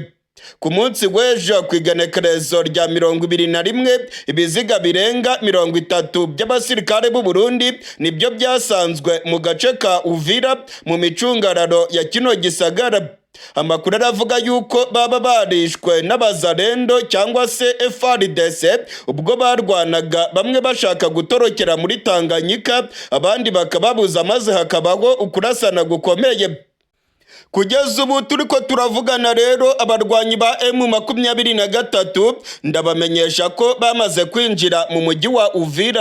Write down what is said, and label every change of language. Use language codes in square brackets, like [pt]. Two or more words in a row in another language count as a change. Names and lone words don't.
[rn] Ku munsi w'ejo ku igenekerezo rya 21 ibiziga birenga 30 by'abasirikare b'u Burundi nibyo byasanzwe mu gace ka Uvira mu micungararo ya kino gisagara. Amakuru aravuga yuko baba barishwe n'abazalendo cyangwa se FARDC ubwo barwanaga, bamwe bashaka gutorokera muri Tanganyika abandi bakababuza maze hakabaho ukurasana gukomeye. Kugeza ubu turiko turavugana rero abarwanyi ba M23 ndabamenyesha ko bamaze kwinjira mu mujyi wa Uvira.